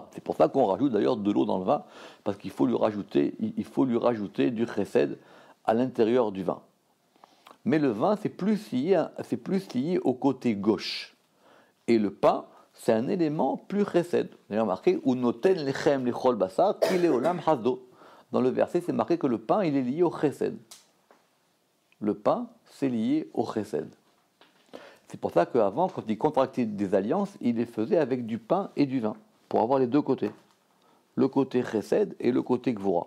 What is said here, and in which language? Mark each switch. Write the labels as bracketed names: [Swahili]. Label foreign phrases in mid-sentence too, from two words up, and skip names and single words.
[French] C'est pour ça qu'on rajoute d'ailleurs de l'eau dans le vin, parce qu'il faut lui rajouter du chesed à l'intérieur du vin. Mais le vin, c'est plus lié au côté gauche. Et le pain, c'est un élément plus chesed. Vous avez remarqué, [Hebrew] ונותן לחם לכל בשר כי לעולם חסדו. [French] Dans le verset, c'est marqué que le pain, il est lié au chesed. Le pain, c'est lié au chesed. C'est pour ça qu'avant, quand il contractait des alliances, il les faisait avec du pain et du vin, pour avoir les deux côtés. Le côté chesed et le côté gvura.